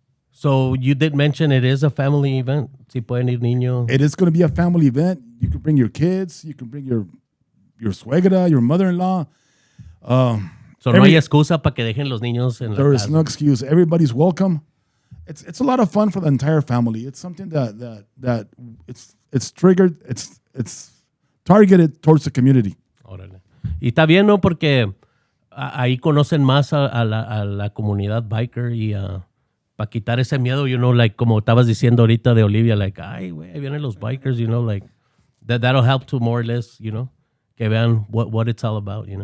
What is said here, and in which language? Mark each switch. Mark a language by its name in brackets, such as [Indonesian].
[English] So you did mention it is a family event. [Spanish] Si pueden ir niños. [English] It is going to be a family event. You can bring your kids. You can bring your suegra, your mother-in-law. [Spanish] So no hay excusa para que dejen los niños en la casa. [English] There is no excuse. Everybody's welcome. It's a lot of fun for the entire family. It's something that it's triggered. It's targeted towards the community. [Spanish] Órale. Y está bien, ¿no? Porque ahí conocen más a la comunidad biker y para quitar ese miedo, like como estabas diciendo ahorita de Olivia, like, ay, güey, ahí vienen los bikers, like [English] that'll help to more or less, [Spanish] que vean [English] what it's all about,